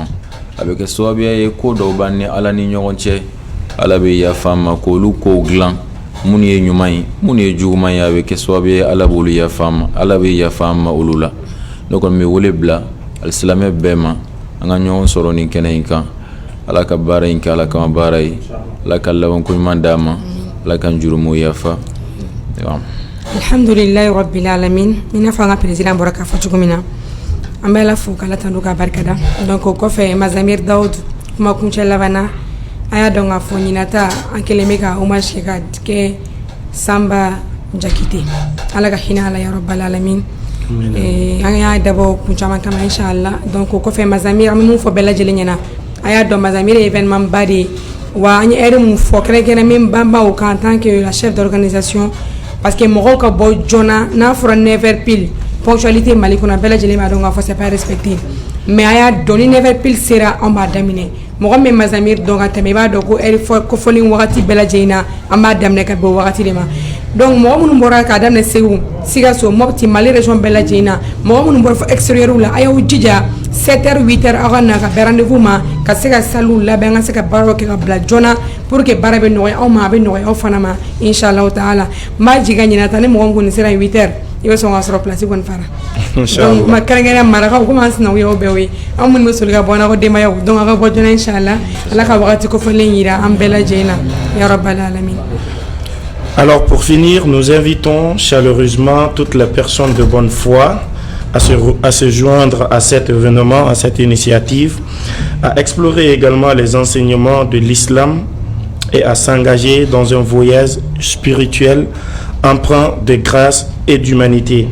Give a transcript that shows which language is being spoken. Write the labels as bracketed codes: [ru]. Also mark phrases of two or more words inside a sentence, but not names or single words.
[bm] a bɛ kɛ sababuya ye ko dɔw b'an ni ala ni ɲɔgɔn cɛ ala bɛ yafa an ma k'olu kow dilan mun ye ɲuman ye mun ye juguman ye a bɛ kɛ sababu ye ala b'olu yafa an ma ala bɛ yafa an ma olu la ne kɔni bɛ wele bila alisilamɛ bɛɛ ma an ka ɲɔgɔn sɔrɔ nin kɛnɛ in kan ala ka baara in kɛ ala kama baara ye ala ka labanko ɲuman d'a ma ala ka jurumu yafa [ar] الحمد لله رب العالمين [bm] ina fa an ka président bɔra k'a fɔ cogo min na an bɛ ala fo k'ala tanto k'a barikada donc o kɔfɛ Mazamir Daoud kuma kuncɛ laban na a y'a dɔn k'a fɔ ɲinata an kelen bɛ ka hommage kɛ ka kɛ Samba Jakite ala ka hinɛ ala [ar] يا رب العالمين [bm] an y'a dabɔ kun caman kama Inch'Allah donc o kɔfɛ Mazamir an bɛ mun fɔ bɛɛ lajɛlen ɲɛna a y'a dɔn Mazamir ye événement ba de ye wa an ye heure mun fɔ kɛrɛnkɛrɛn min banba o kan [fr] en tant que la chef d'organisation [bm] parce que mɔgɔw ka bɔ joona n'a fɔra 9h pile ponctualité Mali kɔnɔ bɛɛ lajɛlen b'a dɔn k'a fɔ [fr] c'est pas respecté mais [bm] a y'a dɔn ni 9h pile sera an b'a daminɛ mɔgɔ min Mazamir dɔn ka tɛmɛ i b'a dɔn ko heure kofɔlen wagati bɛɛ lajɛlen na an b'a daminɛ ka bɛn o wagati de ma donc mɔgɔ minnu bɔra k'a daminɛ Segu Sikaso Mopti Mali région bɛɛ lajɛlen na mɔgɔ minnu bɔra fɔ extérieur la a y'aw jija 7h 8h aw ka na ka bɛn rendez-vous ma ka se ka salle labɛn ka se ka baaraw kɛ ka bila joona [fr] pour que [bm] baara bɛ nɔgɔya aw ma a bɛ nɔgɔya aw fana ma inchallah taala n b'a jigin ka ɲinɛ ta ni mɔgɔ min kɔni sera 8h i bɛ sɔn ka sɔrɔ place kɔni fara donc ma kɛrɛnkɛrɛnya marakaw komi an sinankun y'aw bɛɛ ye an minnu bɛ soli ka bɔ an n'aw ka denbayaw donc a ka bɔ joona inchallah ala ka wagati kofɔlen jira an bɛɛ lajɛlen na [ar] يا رب العالمين. [fr] Alors pour finir, nous invitons chaleureusement toutes les personnes de bonne foi à se joindre à cet événement, à cette initiative, à explorer également les enseignements de l'islam et à s'engager dans un voyage spirituel empreint de grâce et d'humanité.